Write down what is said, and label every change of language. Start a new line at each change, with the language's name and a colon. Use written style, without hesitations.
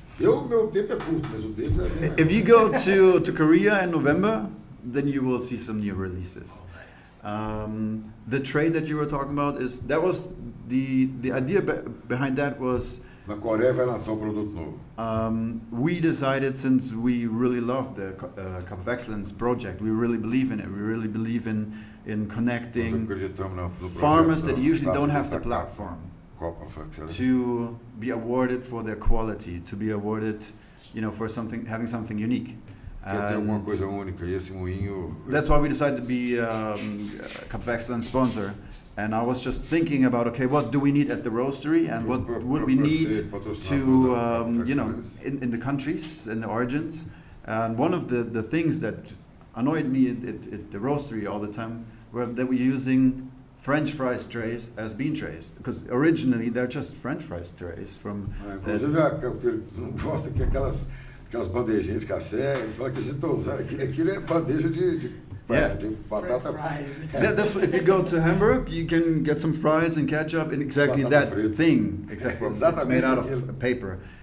Portuguese: Meu tempo é curto, mas o dele é bem mais.
English: If you go to Korea in November, then you will see some new releases. The tray that you were talking about was the idea behind that was.
Portuguese: Na Coreia vai lançar um produto novo.
English: We decided, since we really love the Cup of Excellence project, we really believe in it. We really believe in connecting farmers that usually don't have the platform to be awarded for their quality, to be awarded, for having something unique.
Portuguese: Alguma coisa única, e esse moinho.
English: That's why we decided to be a Cup of Excellence sponsor. And I was just thinking about, okay, what do we need at the roastery, and what would we need to, in the countries, in the origins. And one of the things that annoyed me at the roastery all the time were that we're using French fries trays as bean trays, because originally they're just French fries trays from.
Portuguese: Inclusive, o que ele não gosta que aquelas bandejinhas de café, ele fala que a gente está usando aquilo é bandeja de batata.
English: That's if you go to Hamburg, you can get some fries and ketchup in exactly that thing, except for it's made out of paper.